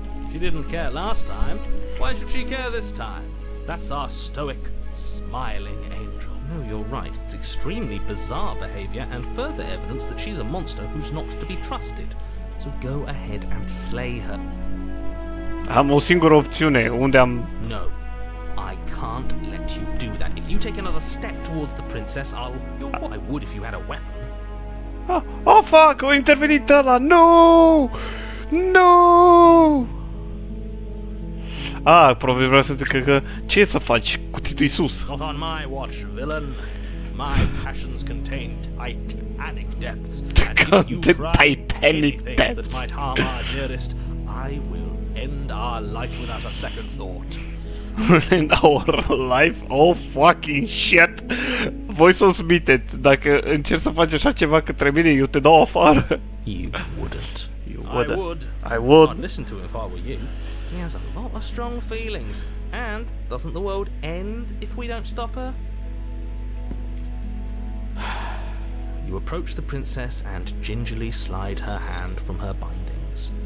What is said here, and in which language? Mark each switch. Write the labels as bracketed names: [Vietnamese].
[English] She didn't care last time. Why should she care this time? That's our stoic, smiling angel. No, you're right. It's extremely bizarre behavior and further evidence that she's a monster who's not to be trusted. So go ahead and slay her. [Romanian] Am o singură opțiune, unde am... [English] No, I can't let you do that. If you take another step towards the princess, I would if you had a weapon. Ah, oh, fuck! [Romanian] O intervenit ăla! [English] No! No! [Romanian] Ah, probabil vreau să zic că... Ce să faci? Cuțitul-i sus. [English] Not on my watch, villain. My passions contain titanic depths, and if you try anything that might harm our dearest, I will end our life without a second thought. In our life? Oh, fucking shit! [Romanian] Voi să o smiteți. Dacă încerci să faci așa ceva către mine, eu te dau afară. [English] You wouldn't. You I would. I would. I'd listen to him if I were you. He has a lot of strong feelings. And doesn't the world end if we don't stop her? You approach the princess and gingerly slide her hand from her bindings.